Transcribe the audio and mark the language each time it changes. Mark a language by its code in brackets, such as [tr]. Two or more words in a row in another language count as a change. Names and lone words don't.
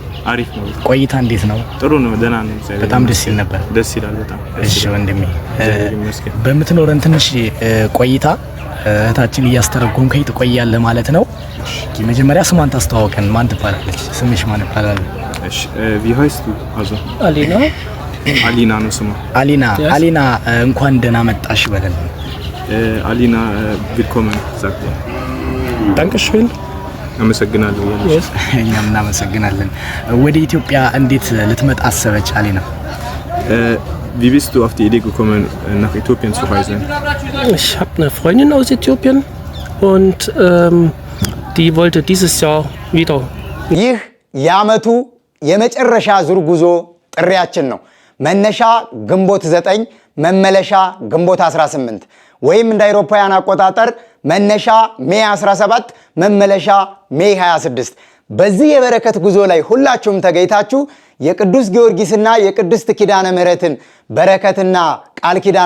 [am] አሪፍ ነው። ቆይታ እንዴት ነው? ጥሩ ነው። ደህና ነው። በጣም ደስ ይል ነበር። ደስ ይላል በጣም። እሺ ወንድሜ በምትኖረን ትንሽ ቆይታ እህታችን እያስተረጎምከኝ ትቆያለህ ማለት ነው። መጀመሪያ ስሟን ታስተዋውቀን። ማን ትባላለች? ስምሽ ማን ይባላል? [de] እሺ wie heißt du? Also Alina. [am] አሊና ነው ስሟ። አሊና እንኳን ደህና መጣሽ በለን። [de] አሊና willkommen sagt er። Dankeschön. [am] አመሰግናለሁ። እኛም እናመሰግናለን። ወደ ኢትዮጵያ እንዴት ልትመጣ አሰበች አሊና? [de] Wie bist du auf die Idee gekommen, nach Äthiopien zu reisen? Ich habe eine Freundin aus Äthiopien und die wollte dieses Jahr wieder. [am] ይህ የዓመቱ የመጨረሻ ዙር ጉዞ ጥሪያችን ነው። መነሻ ግንቦት 9 መመለሻ ግንቦት 18 ወይም እንደ አውሮፓውያን አቆጣጠር መነሻ ሜይ 17 መመለሻ ሜይ 26። በዚህ የበረከት ጉዞ ላይ ሁላችሁም ተገኝታችሁ የቅዱስ ጊዮርጊስና የቅድስት ኪዳነ ምህረትን በረከትና ቃል ኪዳን